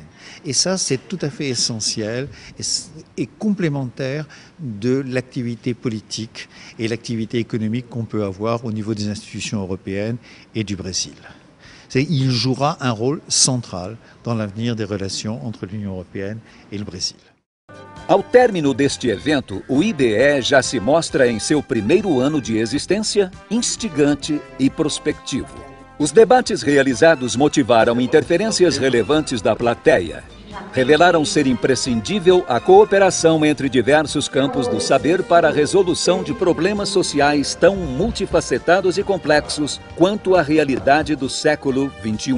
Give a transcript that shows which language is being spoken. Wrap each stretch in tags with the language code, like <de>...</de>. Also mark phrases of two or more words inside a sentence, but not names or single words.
<fr>Et ça, c'est tout à fait essentiel et complémentaire de l'activité politique et l'activité économique qu'on peut avoir au niveau des institutions européennes et du Brésil. Il jouera un rôle central dans l'avenir des relations entre l'Union européenne et le Brésil.</fr> <pt>Ao término deste evento, o IBE já se mostra em seu primeiro ano de existência instigante e prospectivo. Os debates realizados motivaram interferências relevantes da plateia. Revelaram ser imprescindível a cooperação entre diversos campos do saber para a resolução de problemas sociais tão multifacetados e complexos quanto a realidade do século XXI.</pt>